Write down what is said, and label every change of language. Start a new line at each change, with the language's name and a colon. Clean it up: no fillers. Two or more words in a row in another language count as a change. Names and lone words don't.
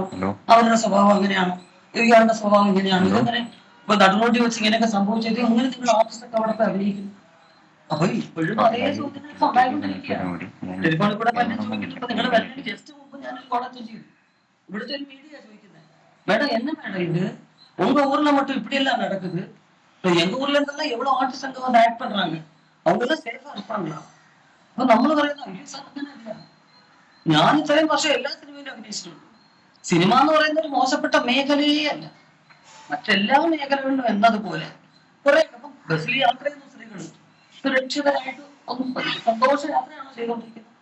Malayalam: അവരുടെ സ്വഭാവം അങ്ങനെയാണ്, ഇയാളുടെ സ്വഭാവം ഇങ്ങനെയാണ്, ഇതങ്ങനെ ഇപ്പൊ നടുറോട്ടി വെച്ച് ഇങ്ങനെയൊക്കെ സംഭവിച്ചത് അങ്ങനെ നിങ്ങൾ ആർട്ടിസ്റ്റൊക്കെ അവിടെ അഭിനയിക്കുന്നു. അപ്പൊ ഇപ്പോഴും അതേ ചോദ്യങ്ങൾ ഉണ്ടായിക്കൊണ്ടിരിക്കുകയാണ്. ടെലിഫോണിൽ കൂടെ പലരും ചോദിക്കുന്നുണ്ട്. നിങ്ങളുടെ വരവിന് ജസ്റ്റ് മുമ്പ് ഞാനൊരു കോളേജ് ചെയ്തു. ഇവിടുത്തെ ഒരു മീഡിയ ചോദിക്കുന്നത്,
Tamil: மேடம் என்ன மேடம் இது உங்க ஊர்ல மட்டும் இப்படி எல்லாம் நடக்குது, எங்க ஊர்ல இருந்தெல்லாம் எவ்வளவு ஆர்டிஸ்ட் அங்க வந்து ஆக்ட் பண்றாங்க, அவங்க எல்லாம் சேஃபா இருப்பாங்களா?
Malayalam: അപ്പൊ നമ്മൾ പറയുന്നത് അങ്ങനെയല്ല. ഞാൻ ഇത്രയും വർഷം എല്ലാ സിനിമയിലും അഭിനയിച്ചിട്ടുണ്ട്. സിനിമ എന്ന് പറയുന്നത് ഒരു മോശപ്പെട്ട മേഖലയേ അല്ല, മറ്റെല്ലാ മേഖലകളിലും എന്നതുപോലെ കുറെ ബസ്സിൽ യാത്ര ചെയ്യുന്ന സ്ത്രീകൾ സുരക്ഷിതരായിട്ട് ഒന്നും സന്തോഷ യാത്രയാണോ ചെയ്തുകൊണ്ടിരിക്കുന്നത്?